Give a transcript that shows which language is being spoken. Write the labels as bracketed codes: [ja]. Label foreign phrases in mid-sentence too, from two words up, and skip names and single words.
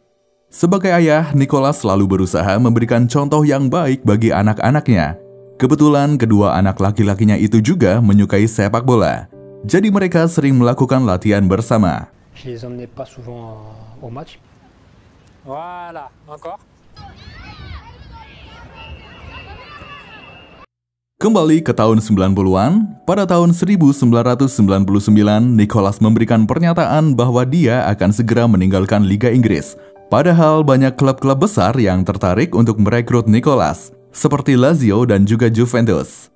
[id] Sebagai ayah, Nicolas selalu berusaha memberikan contoh yang baik bagi anak-anaknya. Kebetulan kedua anak laki-lakinya itu juga menyukai sepak bola. Jadi mereka sering melakukan latihan bersama. [fr] Je les emmenais pas souvent au match. Voilà, encore. [id] Kembali ke tahun 90-an, pada tahun 1999, Nicolas memberikan pernyataan bahwa dia akan segera meninggalkan Liga Inggris. Padahal banyak klub-klub besar yang tertarik untuk merekrut Nicolas, seperti Lazio dan juga Juventus.